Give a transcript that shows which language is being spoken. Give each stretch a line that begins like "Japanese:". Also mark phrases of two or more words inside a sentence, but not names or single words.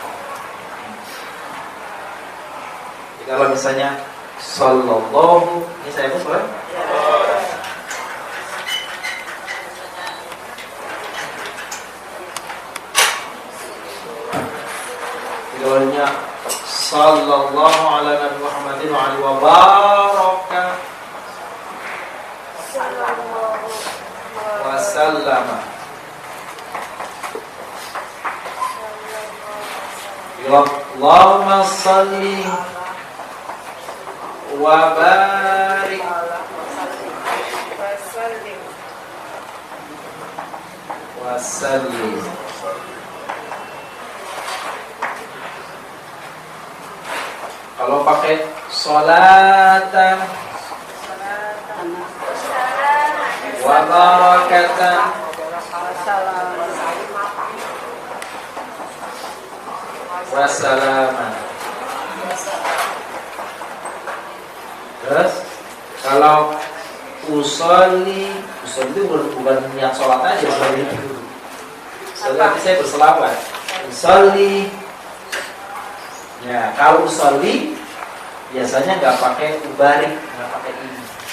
Indonesian: Jadi kalau misalnya sallallahu, ini saya hapus boleh? Jawabnya
Arabic: صلى الله على نبي محمد وآله وبارك وسلم. اللهم صل وبارك وسلم.
Indonesian: Kalau pakai
Arabic: صلاةً وبركةً وسلاماً.
Indonesian: Terus kalau usolli bukan niat sholat aja, usolli itu. Saya berselawat. Usolli. Ya, kalau usolli biasanya nggak pakai ubarik, nggak pakai ini.